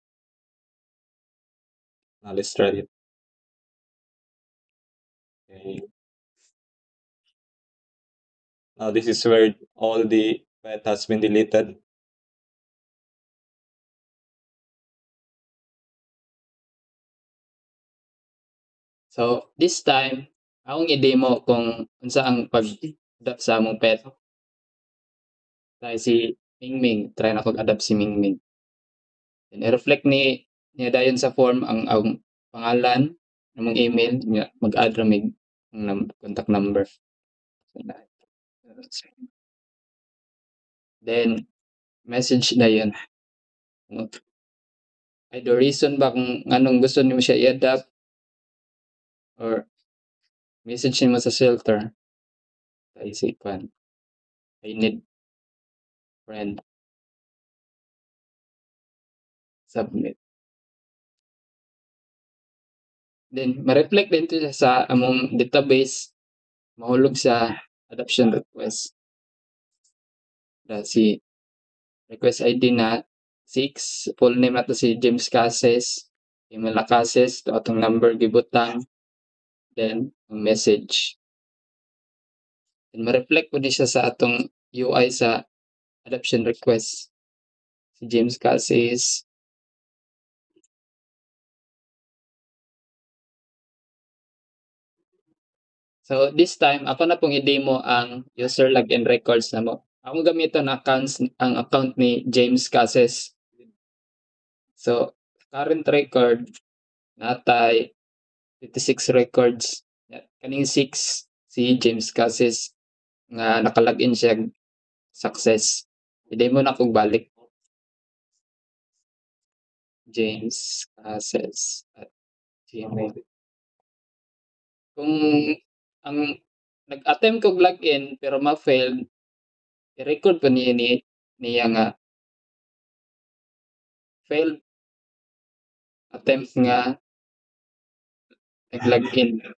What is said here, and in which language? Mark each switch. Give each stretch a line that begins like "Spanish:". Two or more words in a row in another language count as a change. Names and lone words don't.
English: Now let's try it. Okay. Now this is where all the pet has been deleted. So, this time,
Cebuano: akong i-demo kung unsa ang pag-adapt sa among pet. Dahil si Mingming, try na kog-adapt si Mingming. And i-reflect niya dayon sa form ang pangalan, among email, mag-add ra mig
English: contact number.
Filipino: Then, message na yun. Ay,
English: the reason
Filipino: ba kung anong gusto niyo siya i-adapt or message niyo sa shelter.
Cebuano: Isipan.
English: I need friend. Submit. Then,
Cebuano: ma-reflect din ito sa among database, mahulog sa adoption request. Si request ID na 6,
English: full name
Cebuano: nato si James Cases, email na Cases, ito atong number gibutang,
English: then message.
Cebuano: And ma-reflect po din siya sa atong UI sa adoption request.
English: Si James Cases. So this time,
Cebuano: ako na pong i-demo ang
English: user login records
Cebuano: na mo. Akong gamiton ang account ni James Cases. So,
English: current record,
Cebuano: natay 56 records. Kaning 6, si James Cases nga nakalagin siya success. I-demo na kong balik. James Cases at Gmail. Kung ang nag-attempt kog login pero ma-failed, i-record ko niya nga
English: failed attempt
Cebuano: nga nag-login.